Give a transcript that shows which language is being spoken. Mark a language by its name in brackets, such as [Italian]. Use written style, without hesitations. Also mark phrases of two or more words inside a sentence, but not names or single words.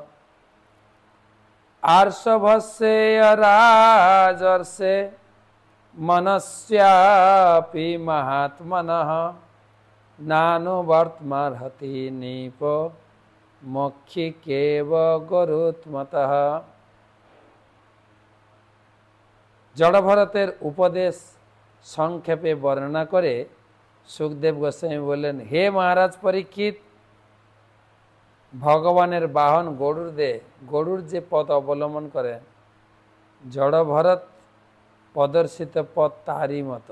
[Sanskrit] আর্ষভস্যেহ রাজর্ষে মনস্যাপি মহাত্মনঃ নানুবর্তমার্হতি নিপো মক্ষিক্যেব গরুত্মতঃ। [Bangla] জড়ভরতের উপদেশ সংক্ষেপে বর্ণনা করে সুখদেব গোস্বামী বললেন, হে মহারাজ পরীক্ষিত, ভগবানের বাহন গরুর যে পথ অবলম্বন করেন, জড়ভরত প্রদর্শিত পথ তারই মতো।